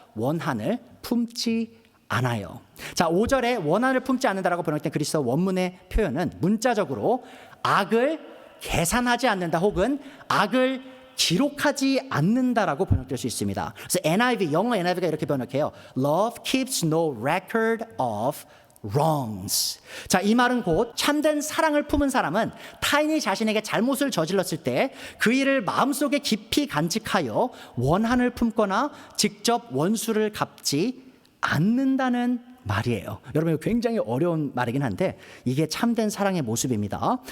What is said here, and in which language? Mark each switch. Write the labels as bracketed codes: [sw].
[ko] 원한을 품지 않아요. 자, 5절에 원한을 품지 않는다라고 번역된 그리스어 원문의 표현은 문자적으로 악을 계산하지 않는다 혹은 악을 기록하지 않는다라고 번역될 수 있습니다. 그래서 NIV, 영어 NIV가 이렇게 번역해요. [en] Love keeps no record of wrongs. [ko] 자, 이 말은 곧 참된 사랑을 품은 사람은 타인이 자신에게 잘못을 저질렀을 때 그 일을 마음속에 깊이 간직하여 원한을 품거나 직접 원수를 갚지 않는다는 말이에요. 여러분, 이거 굉장히 어려운 말이긴 한데 이게 참된 사랑의 모습입니다.